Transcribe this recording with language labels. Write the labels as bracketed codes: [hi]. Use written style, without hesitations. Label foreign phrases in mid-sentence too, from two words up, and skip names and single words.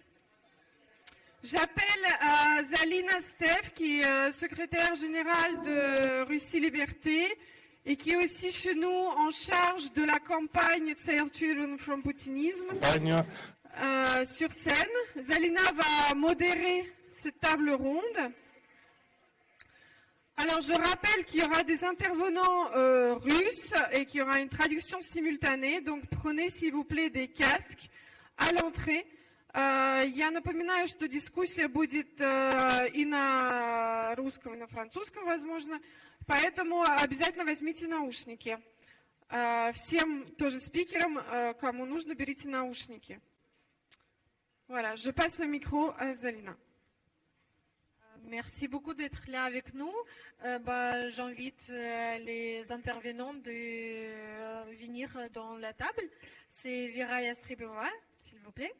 [fr] J'appelle Zalina Stev, qui est secrétaire générale de Russie Liberté et qui est aussi chez nous en charge de la campagne Save Children from Poutinisme sur scène. Zalina va modérer cette table ronde. Alors, je rappelle qu'il y aura des intervenants russes et qu'il y aura une traduction simultanée. Donc, prenez, s'il vous plaît, des casques à l'entrée. [ru] Я напоминаю, что дискуссия будет и на русском, и на французском, возможно. Поэтому обязательно возьмите наушники. Всем тоже спикерам, кому нужно, берите наушники. [fr] Voilà, je passe le micro à Zalina. Merci beaucoup d'être là avec nous. J'invite les intervenants de venir dans la table. C'est Vera Yastribova, s'il vous plaît.